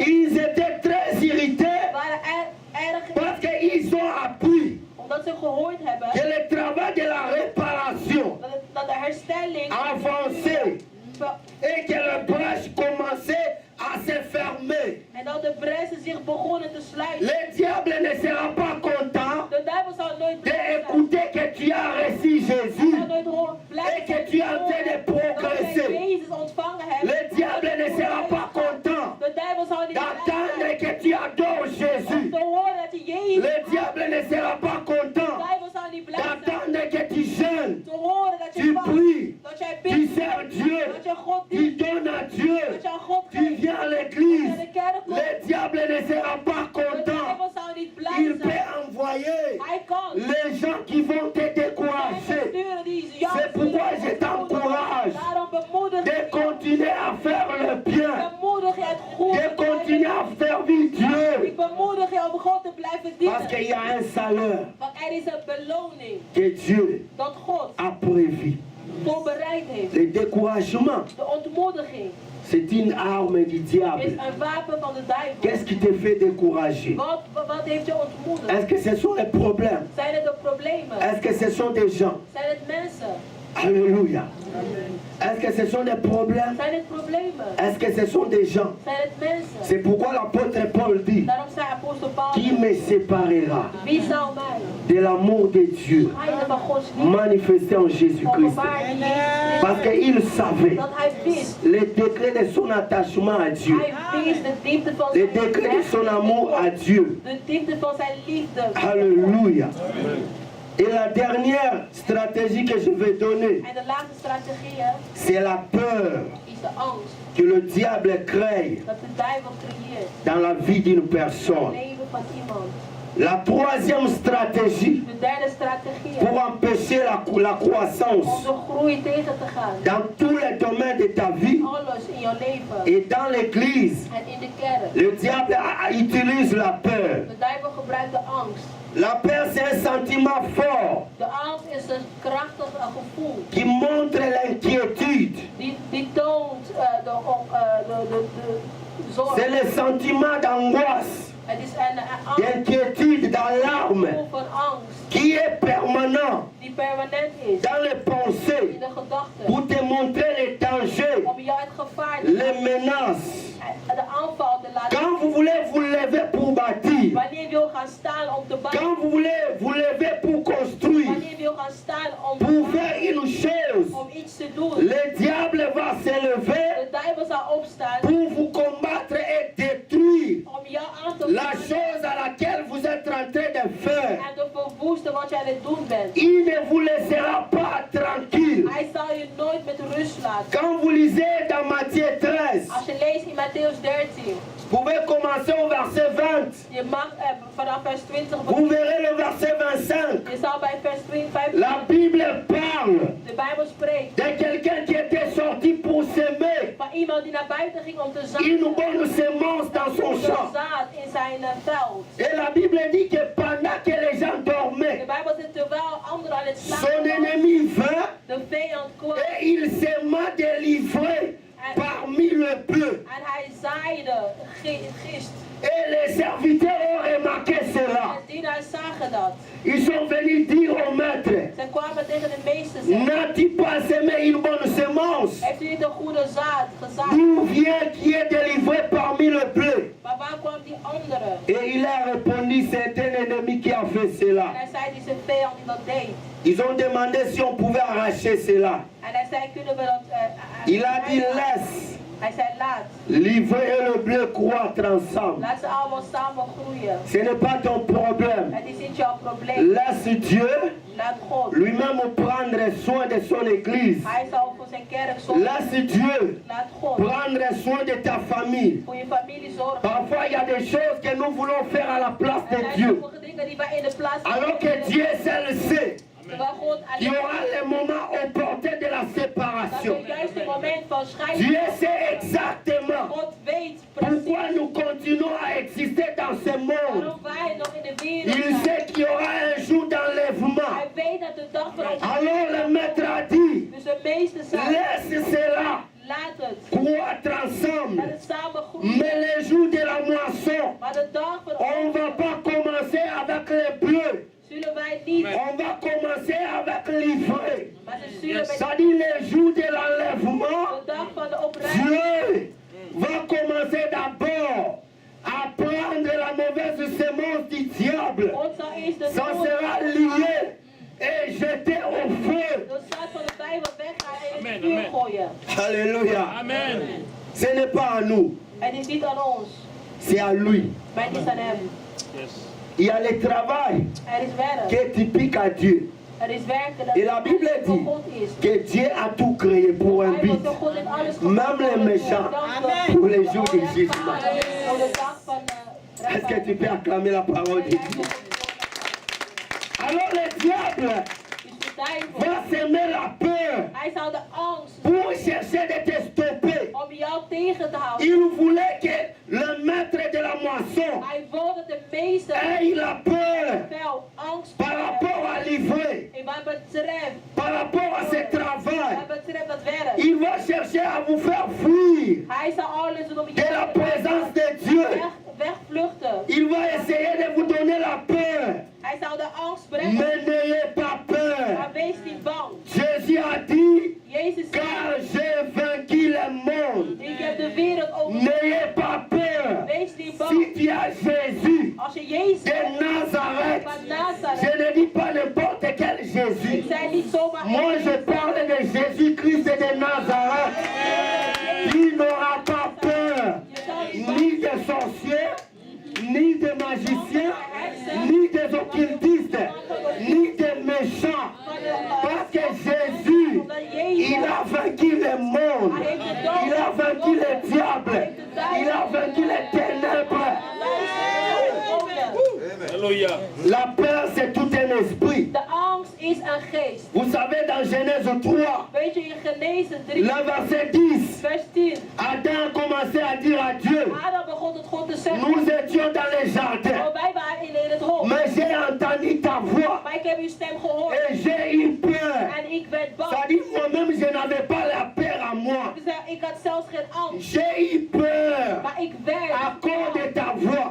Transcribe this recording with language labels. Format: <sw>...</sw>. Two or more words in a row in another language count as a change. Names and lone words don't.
<fr>Ils étaient très irrités</fr> <nl>Waren erg</nl> <fr>parce qu'ils ont appris</fr> <nl>omdat ze gehoord hebben</nl> <fr>que le travail de la réparation</fr> <nl>dat de herstelling</nl> <fr>avançait et que les brèches commençaient à se fermer.</fr> <nl>en dat de bressen zich begonnen te sluiten.</nl> <fr>Le diable ne sera pas content</fr> <nl>De duivel zal nooit blij zijn.</nl> <fr>d'écouter que tu as reçu</fr> <nl>Hij zal</nl> <fr>Jésus</fr> <nl>nooit blij</nl> <fr>et que tu es en train de</fr> <nl>dat jij</nl> <fr>progresser.</fr> <nl>Jezus ontvangen hebt.</nl> <fr>Le diable ne sera pas content</fr> <nl>De duivel zal niet blij</nl> <fr>d'attendre</fr> <nl>zijn</nl> <fr>que tu adores Jésus.</fr> <nl>om te horen dat je Jezus</nl> <fr>Le diable ne sera pas</fr> <nl>De</nl> <fr>content</fr> <nl>duivel zal niet blij zijn</nl> <fr>d'attendre que tu jeûnes,</fr> <nl>te horen dat</nl> <fr>tu</fr> <nl>je vast,</nl> <fr>pries,</fr> <nl>dat jij</nl> <fr>tu</fr> <nl>bidt,</nl> <fr>sers Dieu,</fr> <nl>dat je God</nl> <fr>tu</fr> <nl>dient,</nl> <fr>donnes à Dieu,</fr> <nl>dat je aan God</nl> <fr>tu</fr> <nl>geeft,</nl> <fr>viens à</fr> <nl>dat je</nl> <fr>l'église.</fr> <nl>naar de kerk komt.</nl> <fr>Le diable ne sera pas</fr> <nl>De</nl> <fr>content.</fr> <nl>duivel zal niet blij</nl> <fr>Il peut</fr> <nl>zijn.</nl> <fr>envoyer</fr> <nl>Hij kan.</nl> <fr>les gens qui vont te</fr> <nl>Hij kan</nl> <fr>décourager.</fr> <nl>sturen die jou</nl> <fr>C'est pourquoi je t'encourage</fr> <nl>Daarom bemoedig</nl> <fr>de</fr> <nl>je.</nl> <fr>continuer à faire le bien,</fr> <nl>Bemoedig je het goed.</nl> <fr>de continuer à servir Dieu.</fr> <nl>Ik bemoedig je om God te blijven</nl> <fr>Parce qu'il</fr> <nl>dienen.</nl> <fr>y a un salaire</fr> <nl>Want er is een beloning</nl> <fr>que Dieu</fr> <nl>dat God</nl> <fr>a prévu.</fr> <nl>voorbereid heeft.</nl> <fr>Le découragement,</fr> <nl>De ontmoediging</nl> <fr>c'est une arme du</fr> <nl>is</nl> <fr>diable.</fr> <nl>een wapen van de duivel.</nl> <fr>Qu'est-ce qui te fait décourager?</fr> <nl>Wat heeft je ontmoedigd?</nl> <fr>Est-ce que ce sont les problèmes?</fr> <nl>Zijn het de problemen?</nl> <fr>Est-ce que ce sont des gens?</fr> <nl>Zijn het mensen?</nl> <fr>Alléluia. Est-ce que ce sont des problèmes?</fr> <nl>Zijn het problemen?</nl> <fr>Est-ce que ce sont des gens?</fr> <nl>Zijn het mensen?</nl> <fr>C'est pourquoi l'apôtre Paul dit,</fr> <nl>Daarom zei apostel</nl> <fr>qui</fr> <nl>Paulus,</nl> <fr>me séparera</fr> <nl>wie zal mij</nl> <fr>de l'amour de Dieu</fr> <nl>scheiden van Gods liefde</nl> <fr>manifesté en Jésus-Christ?</fr> <nl>openbaar in Jezus</nl> <fr>Parce</fr> <nl>Christus?</nl> <fr>qu'il savait</fr> <nl>Dat hij wist,</nl> <fr>le degré de son attachement à Dieu,</fr> <nl>hij wist de diepte van</nl> <fr>le</fr> <nl>zijn</nl> <fr>degré de son amour à</fr> <nl>liefde,</nl> <fr>Dieu.</fr> <nl>de diepte van zijn liefde.</nl> <fr>Alléluia. Et la dernière stratégie que je vais donner,</fr> <nl>En de laatste strategie hè,</nl> <fr>c'est la peur</fr> <nl>is de angst</nl> <fr>que le diable crée</fr> <nl>dat de duivel creëert</nl> <fr>dans la vie d'une</fr> <nl>in het</nl> <fr>personne.</fr> <nl>leven van iemand.</nl> <fr>La troisième stratégie</fr> <nl>De derde strategie hè,</nl> <fr>pour empêcher la</fr> <nl>om</nl> <fr>croissance</fr> <nl>de groei tegen te gaan.</nl> <fr>dans tous les domaines de ta vie</fr> <nl>Alles in jouw leven</nl> <fr>et dans l'église,</fr> <nl>en in de kerk.</nl> <fr>le diable utilise la peur.</fr> <nl>De duivel gebruikt de angst.</nl> <fr>La peur, c'est un sentiment fort</fr> <nl>De angst is een krachtig gevoel.</nl> <fr>qui montre l'inquiétude.</fr> <nl>Die toont de zorg.</nl> <fr>C'est le sentiment d'angoisse,</fr> <nl>Het is een angst,</nl> <fr>d'inquiétude, d'alarme</fr> <nl>gevoel van angst</nl> <fr>qui est permanent</fr> <nl>die permanent is</nl> <fr>dans les</fr> <nl>in</nl> <fr>pensées</fr> <nl>de gedachten.</nl> <fr>pour te montrer les dangers,</fr> <nl>Om jou het gevaar te</nl> <fr>les menaces.</fr> <nl>de aanval te laten</nl> <fr>Quand vous voulez vous lever pour bâtir,</fr> <nl>wanneer je wil gaan staan om te bouwen.</nl> <fr>quand vous voulez vous lever pour construire,</fr> <nl>Wanneer je wil gaan staan opstaan</nl> <fr>pour faire une chose.</fr> <nl>om iets te doen.</nl> <fr>Le diable va s'élever</fr> <nl>De duivel zal opstaan</nl> <fr>pour vous combattre et détruire</fr> <nl>om jou aan te</nl> <fr>la</fr> <nl>vallen</nl> <fr>chose à laquelle vous êtes en train de faire.</fr> <nl>en te verwoesten wat je aan het doen bent.</nl> <fr>Il ne vous laissera pas tranquille.</fr> <nl>Hij zal je nooit met rust laten.</nl> <fr>Quand vous lisez dans Matthieu 13,</fr> <nl>Als je leest in Matthäus 13,</nl> <fr>vous pouvez commencer au verset 20.</fr> <nl>je mag vanaf vers 20</nl> <fr>Vous verrez le verset 25.</fr> <nl>je zal bij vers 25,</nl> <fr>La Bible parle</fr> <nl>de Bijbel spreekt</nl> <fr>de quelqu'un qui était sorti pour s'aimer</fr> <nl>van iemand die naar buiten ging om te</nl> <fr>une</fr> <nl>zaaien.</nl> <fr>bonne semence dans son</fr> <nl>De</nl> <fr>champ.</fr> <nl>zaad in zijn veld.</nl> <fr>Et la Bible dit que pendant que les gens</fr> <nl>De</nl> <fr>dormaient,</fr> <nl>Bijbel zegt terwijl anderen aan het</nl> <fr>son</fr> <nl>slapen waren,</nl> <fr>ennemi vint</fr> <nl>de vijand kwam</nl> <fr>et il s'aima de livrer parmi le bœuf.</fr> <nl>en hij zaaide gist.</nl> <fr>Et les serviteurs ont remarqué cela.</fr> <nl>En dienaars zagen dat.</nl> <fr>Ils sont venus dire au maître,</fr> <nl>Ze kwamen tegen de meester zeggen,</nl> <fr>n'as-tu pas semé une bonne semence?</fr> <nl>heeft u niet een goede zaad gezaaid?</nl> <fr>D'où vient qui est délivré parmi le bleu?</fr> <nl>Maar waar kwam die andere?</nl> <fr>Et il a répondu, c'est un ennemi qui a fait</fr> <nl>En</nl> <fr>cela.</fr> <nl>hij zei, die zijn vijand die dat deed.</nl> <fr>Ils ont demandé si on pouvait arracher cela.</fr> <nl>En hij zei, kunnen we dat...</nl> <fr>Il a dit, laisse.</fr> <nl>Hij zei, laat.</nl> <fr>L'ivraie et le bleu croître ensemble.</fr> <nl>Laat ze allemaal samen groeien.</nl> <fr>Ce n'est pas ton problème.</fr> <nl>Het is niet jouw probleem.</nl> <fr>Laisse Dieu</fr> <nl>Laat God.</nl> <fr>lui-même prendre soin de son église.</fr> <nl>Hij zal voor zijn kerk zorgen.</nl> <fr>Laisse Dieu</fr> <nl>Laat God</nl> <fr>prendre soin de ta famille.</fr> <nl>voor je familie zorgen.</nl> <fr>Parfois, il y a des choses que nous voulons faire à la place</fr> <nl>En</nl> <fr>de</fr> <nl>er zijn</nl> <fr>Dieu.</fr> <nl>sommige dingen die wij in de plaats</nl> <fr>Alors que Dieu seul sait</fr> <nl>terwijl God</nl> <fr>qu'il y</fr> <nl>alleen</nl> <fr>aura le moment opportun de la</fr> <nl>dat</nl> <fr>séparation.</fr> <nl>het juiste moment van scheiding.</nl> <fr>Dieu sait exactement</fr> <nl>God weet</nl> <fr>pourquoi</fr> <nl>precies</nl> <fr>nous continuons à exister dans ce monde.</fr> <nl>waarom wij nog in de wereld</nl> <fr>Il</fr> <nl>zijn.</nl> <fr>sait qu'il y aura un jour d'enlèvement.</fr> <nl>Hij weet dat de dag van ons</nl> <fr>Alors le maître a dit,</fr> <nl>dus de meeste zijn.</nl> <fr>laisse cela</fr> <nl>Laat het.</nl> <fr>croître</fr> <nl>Laat</nl> <fr>ensemble.</fr> <nl>het samen groeien.</nl> <fr>Mais le jour de la moisson,</fr> <nl>Maar de dag van</nl> <fr>on ne va</fr> <nl>ons</nl> <fr>pas commencer avec les bleus.</fr> <nl>zullen wij niet.</nl> <fr>On va commencer avec l'ivraie.</fr> <nl>Maar ze zullen met</nl> <fr>C'est-à-dire le jour de l'enlèvement,</fr> <nl>de dag van de opruiming.</nl> <fr>Dieu va commencer d'abord à prendre la mauvaise semence du diable.</fr> <nl>God zal eerst de</nl> <fr>Ça sera lié et jeté au feu.</fr> <nl>de zaad van de Bijbel weggaan en in het</nl> <fr>Amen,</fr> <nl>vuur</nl> <fr>amen.</fr> <nl>gooien.</nl> <fr>Alléluia.</fr> <nl>Amen.</nl> <fr>Ce n'est pas à nous,</fr> <nl>Het is niet aan ons,</nl> <fr>c'est à lui.</fr> <nl>maar het is aan hem.</nl> <fr>Yes. Il y a le travail</fr> <nl>Er is werk.</nl> <fr>qui est typique à Dieu.</fr> <nl>Er is werk dat</nl> <fr>Et la Bible</fr> <nl>voor</nl> <fr>dit</fr> <nl>God is.</nl> <fr>que Dieu a tout créé pour un</fr> <nl>Hij</nl> <fr>but.</fr> <nl>wil door God in alles</nl> <fr>Même les méchants, pour les jours du jugement.</fr> <nl>Voor de dag van</nl> <fr>Est-ce que tu peux acclamer la parole de Dieu? Alors le diable va semer la peur</fr> <nl>Hij zal de angst</nl> <fr>pour chercher de te stopper.</fr> <nl>om jou tegen te houden.</nl> <fr>Il voulait que le maître de la moisson</fr> <nl>Hij wil dat de meester</nl> <fr>ait la peur</fr> <nl>fel angst</nl> <fr>par rapport à l'ivraie,</fr> <nl>en wat betreft,</nl> <fr>par rapport à ce travail.</fr> <nl>wat betreft dat werk.</nl> <fr>Il va chercher à vous faire fuir</fr> <nl>Hij zal alles doen om</nl> <fr>de la présence de Dieu.</fr> <nl>wegvluchten.</nl> <fr>Il va essayer de vous donner la peur.</fr> <nl>Hij zal de angst brengen.</nl> <fr>Mais n'ayez pas peur.</fr> <nl>Maar wees niet bang.</nl> <fr>Jésus a dit,</fr> <nl>Jezus</nl> <fr>car</fr> <nl>zei,</nl> <fr>j'ai vaincu le monde.</fr> <nl>ik heb de wereld overwonnen.</nl> <fr>N'ayez pas peur.</fr> <nl>Wees niet bang.</nl> <fr>Si tu as Jésus</fr> <nl>Als je Jezus</nl> <fr>de Nazareth,</fr> <nl>van</nl> <fr>je</fr> <nl>Nazareth,</nl> <fr>ne dis pas n'importe quel Jésus.</fr> <nl>ik zei niet zomaar</nl> <fr>Moi, je parle de Jésus-Christ de Nazareth. Tu n'auras pas peur ni des sorciers, ni des magiciens, ni des occultistes, ni des méchants. Parce que Jésus, il a vaincu le monde. Il a vaincu le diable. Il a vaincu les ténèbres. Alléluia. La peur, c'est tout un esprit.</fr> <nl>De angst is een geest.</nl> <fr>Vous savez, dans Genèse 3,</fr> <nl>Weet je in Genezen 3,</nl> <fr>le verset 10,</fr> <nl>vers 10.</nl> <fr>Adam a commencé à dire à Dieu,</fr> <nl>Adam begon tot God te zeggen,</nl> <fr>nous étions dans les jardins,</fr> <nl>oh, wij waren in het hof.</nl> <fr>mais j'ai entendu ta voix</fr> <nl>Maar ik heb uw stem gehoord.</nl> <fr>et j'ai eu peur.</fr> <nl>En ik werd bang.</nl> <fr>Ça dit, moi-même, je n'avais pas la peur à moi.</fr> <nl>Ik had zelfs geen angst.</nl> <fr>J'ai eu peur</fr> <nl>Maar ik werd</nl> <fr>à cause de ta voix.</fr>